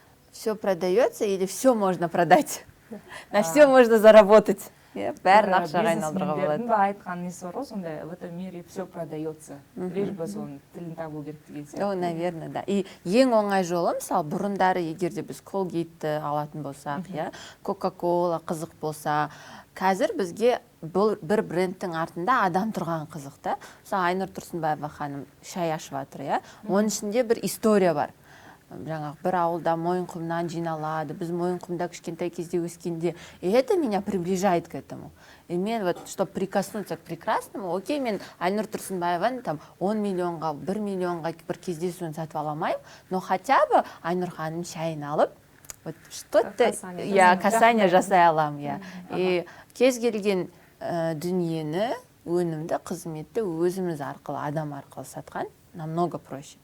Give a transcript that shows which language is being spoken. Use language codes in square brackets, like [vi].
[ru] Все продается или все можно продать? На все можно заработать. [kk] Бәрін ақшаға айналдыруға болады. Бизнесмендердің айтқан несі бар ғой, сонда [ru] в этом мире все продается. Лишь бы [kk] соның тілін табу керек деген сияқты. [ru] Наверное, да. [kk] И ең оңай жолы, мысалы, бұрындары егерде біз Колгейтті алатын болсақ, Кока-кола қызық болса, қазір бізге бір брендтің артында адам тұрған қызықты. Мысалы, Айнұр Тұрсынбаева ханым шай ашып жатыр, оның ішінде бір история бар. Жаңағы бір ауылда Мойынқұмнан жиналады. Біз Мойынқұмда кішкентай кезде өскенде, [ru] и это меня приближает к этому. [kk] И мен [ru] вот, чтобы прикоснуться к прекрасному, [kk] окей, мен Айнұр Тұрсынбаеваны там 10 миллионға, 1 миллионға бір кездесуін сатып аламайым, [ru] но хотя бы [kk] Айнұр ханым шайын алып, [ru] вот что-то касание [kk] жасай аламын, И кез келген дүниені, өнімді, қызметті өзіміз арқылы, адам арқылы сатқан [ru] намного проще.